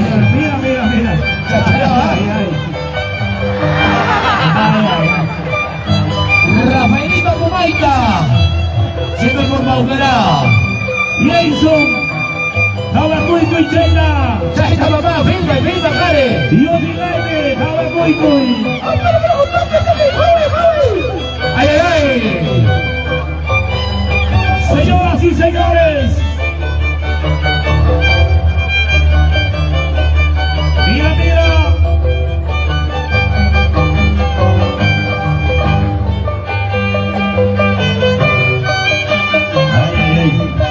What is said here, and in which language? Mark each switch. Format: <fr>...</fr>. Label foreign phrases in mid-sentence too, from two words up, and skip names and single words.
<es>Mira, mira, mira. Ay, ay, ay. Ay, ay, ay. Rafaelito Pumaita. Siempre por Pauquera. Jason. Tabacuico y Chayna. Chayna, papá, filma, filma, Care. Y Odilene, Tabacuico. Ay, ay, ay. Señoras y señores. Mira, mira. Ay, ay, ay.</es>